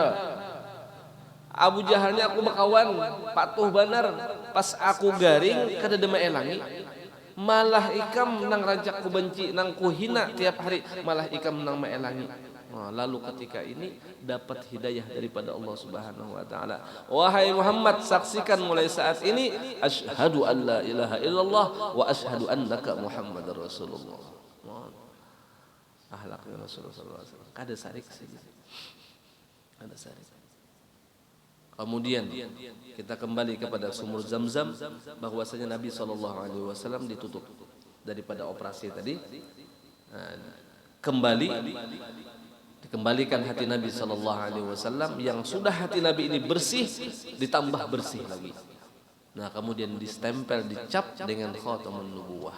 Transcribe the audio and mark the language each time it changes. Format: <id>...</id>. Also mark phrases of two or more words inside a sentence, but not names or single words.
<bjn>Abu Jahalnya aku bakawan, patuh banar. Pas aku garing kada dema elangi, malah ikam nang rajak ku benci, nang ku hina tiap hari, malah ikam nang maelangi.</bjn> <id>Lalu ketika ini dapat hidayah daripada</id> <ar>الله سبحانه وتعالى.</ar> <id>Wahai Muhammad, saksikan mulai saat ini</id> <ar>أشهد أن لا إله إلا الله وأشهد أنك محمدا رسول الله.</ar> <id>Akhlaknya</id> <ar>رسول الله صلى الله عليه وسلم.</ar> <bjn>Kada sarik sih. Kada sarik.</bjn> <id>Kemudian kita kembali kepada sumur Zamzam, bahwasanya Nabi SAW ditutup daripada operasi tadi. Dikembalikan hati Nabi SAW yang sudah hati Nabi ini bersih, ditambah bersih lagi. Nah kemudian distempel, dicap dengan</id> <ar>خاتم النبوة.</ar>